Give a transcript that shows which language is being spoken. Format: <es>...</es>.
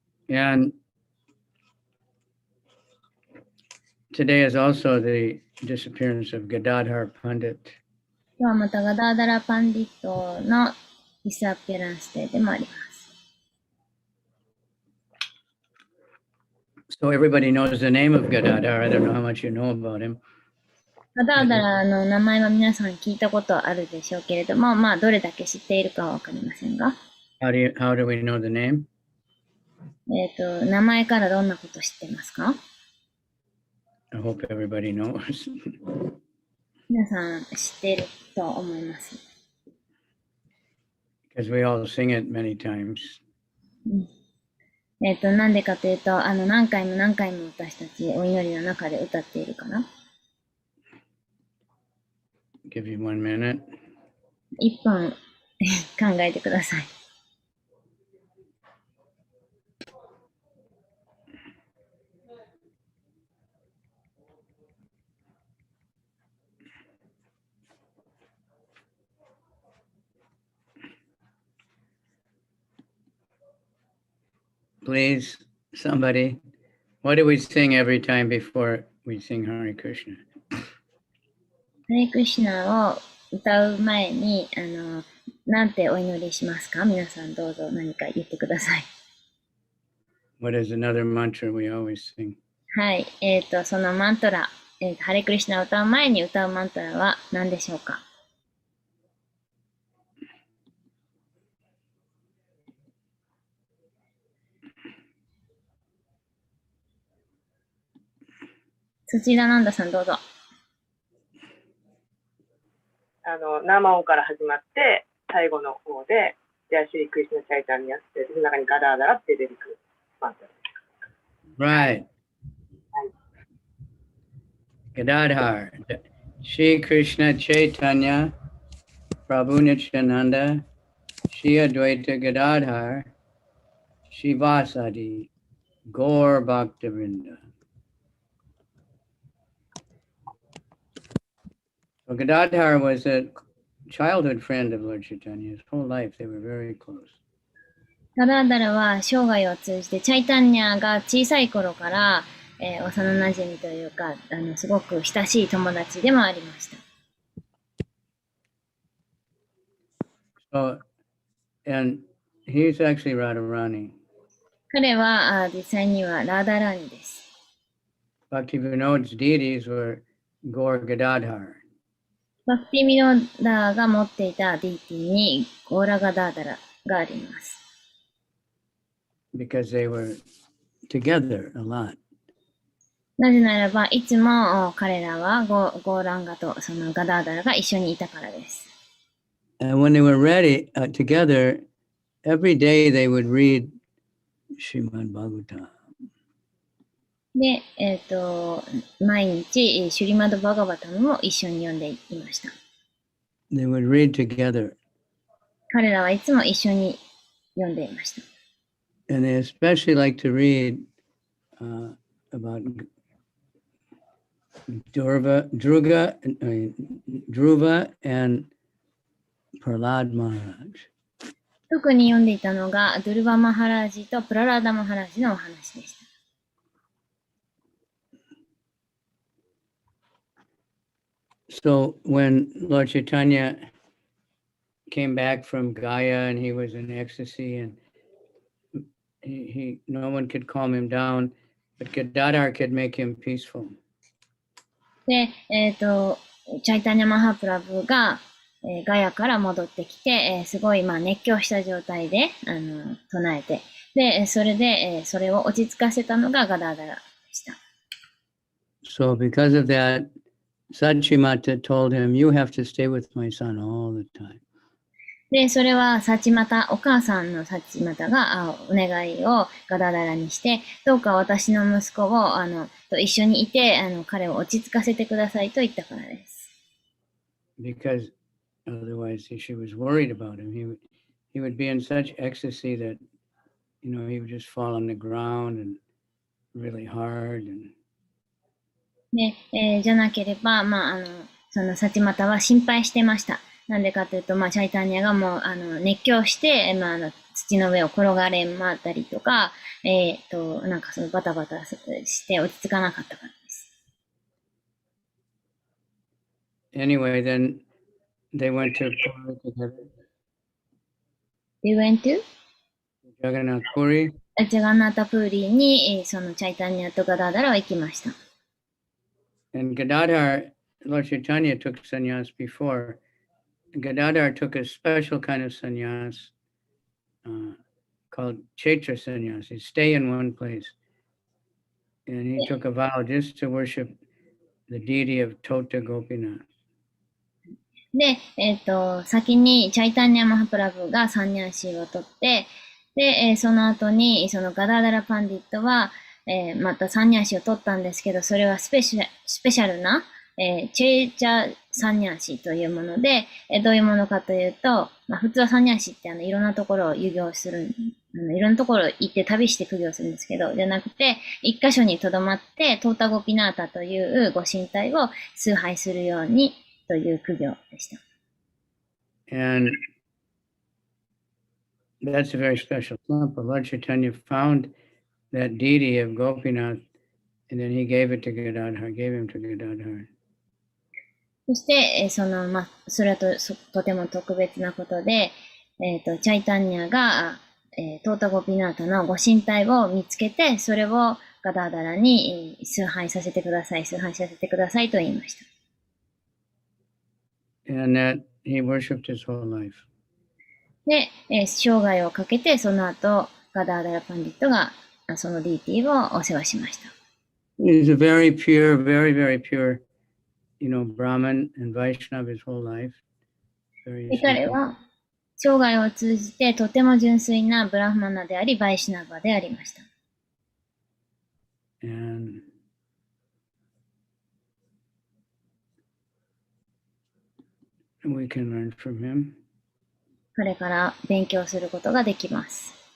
<en>And today is also the disappearance of Gadadhar Pandit.</en> <ja>今日はまたガダーダラ・パンディットのディスアピアランスデーでもあります。</ja> <en>So everybody knows the name of Gadadhar. I don't know how much you know about him.</en> <ja>ガダーダラの名前は皆さん聞いたことあるでしょうけれども、どれだけ知っているかはわかりませんが。</ja> <en>How do we know the name?</en> <ja>名前からどんなこと知ってますか？</ja> <en>I hope everybody knows.</en> <ja>皆さん知っていると思います。</ja> <en>Because we all sing it many times.</en> <ja>なんでかというと、何回も何回も私たちお祈りの中で歌っているから。</ja> <en>Give you 1 minute.</en> <ja>1分考えてください。</ja> <en>Please, somebody. What do we sing every time before we sing Hare Krishna?</en> <ja>ハレクリシュナを歌う前に、なんてお祈りしますか？皆さんどうぞ何か言ってください。</ja> <en>What is another mantra we always sing?</en> <ja>はい。そのマントラ、ハレクリシュナを歌う前に歌うマントラは何でしょうか？土田なんださんどうぞ。生音から始まって、最後の方で、ジャーシリクリスナチャイタンにやって、その中にガダーダラって出てくるマントラ。</ja> <en>Right. Gadadhar. Shri Krishna Chaitanya Prabhu Nityananda Shri Advaita Gadadhar Shivasadi Gaur Bhaktivinoda. So Gadadhar was a childhood friend of Lord Chaitanya. His whole life they were very close.</en> <ja>ガダーダラは生涯を通じてチャイタンニャが小さい頃から、幼馴染というかすごく親しい友達でもありました。</ja> <en>So, and he's actually Radharani.</en> <ja>彼は実際にはラーダラーニです。</ja> <en>Bhaktivinoda's deities were Gaur Gadadhar.</en> <ja>バクティミノダが持っていたディーティにゴーラガダーダラがあります。</ja> <en>Because they were together a lot.</en> <ja>なぜならば、いつも彼らはゴーランガとそのガダーダラが一緒にいたからです。</ja> <en>And when they were ready together, every day they would read Srimad Bhagavatam.</en> <ja>で、毎日、シュリマド・バガバタムも一緒に読んでいました。</ja> <en>They would read together.</en> <ja>彼らはいつも一緒に読んでいました。</ja> <en>And they especially like to read about Dhruva and Prahlad Maharaj.</en> <ja>特に読んでいたのが、ドゥルバ・マハラージとプララダ・マハラージのお話でした。</ja> <en>So when Lord Chaitanya came back from Gaya and he was in ecstasy and he no one could calm him down, but Gadadhar could make him peaceful.</en> <ja>で、チャイタニャ・マハプラブが、ガヤから戻ってきて、すごい熱狂した状態で唱えて、で、それで、それを落ち着かせたのがガダーダラでした。</ja> <en>So because of that, Sachimata told him, you have to stay with my son all the time.</en> <ja>で、それはサチマタ、お母さんのサチマタがお願いをガダダラにして、どうか私の息子をと一緒にいて彼を落ち着かせてくださいと言ったからです。</ja> <en>Because otherwise she was worried about him. He would be in such ecstasy that, he would just fall on the ground and really hard.</en> <ja>で、じゃなければ、そのサチマタは心配してました。なんでかというと、チャイタニアがもう、熱狂して、土の上を転がれ回ったりとか、なんかそのバタバタして落ち着かなかったからです。</ja> <en>Anyway, then they went to Puri together. They went to? Jagannath Puri.</en> <ja>ジャガンナータプーリーに、そのチャイタニアとガダーダラは行きました。</ja> <en>And Gadadhar, Lord Chaitanya took sannyas before. Gadadhar took a special kind of sannyas called Chaitra sannyas. He'd stay in one place. And he took a vow just to worship the deity of Tota Gopinath.</en> <ja>で、先にチャイタニア・マハプラブがサンニャンシーを取って、で、その後に、そのガダーダラ・パンディットは、またサンニャンシーを取ったんですけど、それはスペシャルな、チェーチャーサンニャンシーというもので、どういうものかというと、普通はサンニャンシーっていろんなところを遊行する、いろんなところ行って旅して苦行するんですけど、じゃなくて、一箇所に留まって、トータゴピナータというご神体を崇拝するようにという苦行でした。</ja> <en>And that's a very special temple. Lord Chaitanya found that deity of Gopinath, and then he gave it to Gadadhar, gave him to Gadadhar.</en> <ja>そして、それはとても特別なことで、チャイタニアが、トータゴピナータのご神体を見つけて、それをガダーダラに崇拝させてくださいと言いました。</ja> <en>And that he worshipped his whole life.</en> <ja>で、生涯をかけて、その後、ガダーダラパンディットがそのディーティをお世話しました。</ja> <en>He's a very pure, very, very pure, Brahmin and Vaishnava his whole life.</en> <ja>彼は生涯を通じてとても純粋なブラフマナであり、バイシナバでありました。</ja> <en>And we can learn from him.</en> <ja>彼から勉強することができます。</ja>